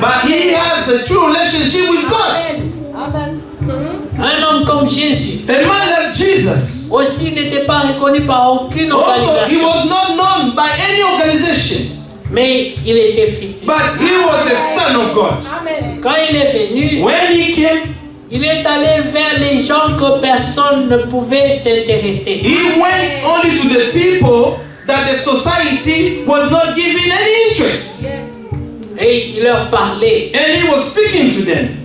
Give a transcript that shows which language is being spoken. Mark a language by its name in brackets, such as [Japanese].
[English] But he has a true relationship with God. [French] Un homme comme Jésus [English] A man like Jesus. [French] aussi n'était pas reconnu par aucune [English] Also, he [French] organisation, [English] was not known by any organization. [French] mais il était fils de Dieu. [English] But he was the Son of God. [French] Quand il est venu, [English] When he came, [French] il est allé vers les gens que personne ne pouvait s'intéresser. [English] he went only to the people that the society was not giving any interest. [French] Et il leur parlait. [English] And he was speaking to them.